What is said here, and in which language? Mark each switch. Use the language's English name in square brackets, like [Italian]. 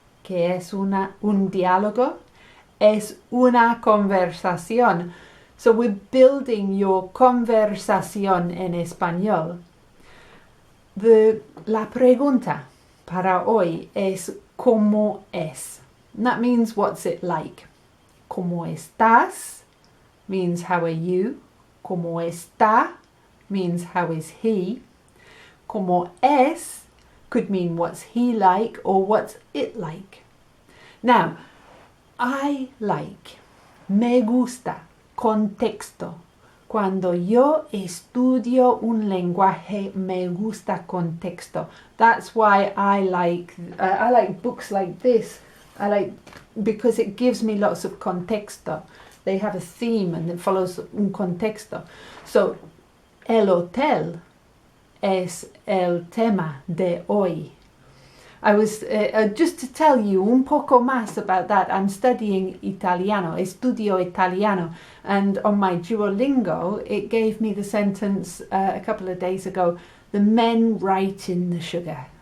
[Spanish] ¿Qué es un diálogo? Es una conversación. [English] So we're building your [Spanish] conversación en español. La pregunta para hoy es ¿cómo es? [English] And that means what's it like. [Spanish] ¿Cómo estás? [English] Means how are you? [Spanish] ¿Cómo está? [English] Means how is he? [Spanish] ¿Cómo es? [English] Could mean what's he like or what's it like. Now, I like, me gusta, contexto. [Spanish] Cuando yo estudio un lenguaje, me gusta contexto. [English] That's why I like books like this. Because it gives me lots of contexto. They have a theme and it follows un contexto. [Spanish] So, el hotel es el tema de hoy. [English] I was, just to tell you un poco más about that, I'm studying Italiano, [Spanish] estudio Italiano, [English] and on my Duolingo, it gave me the sentence a couple of days ago, the men write in the sugar.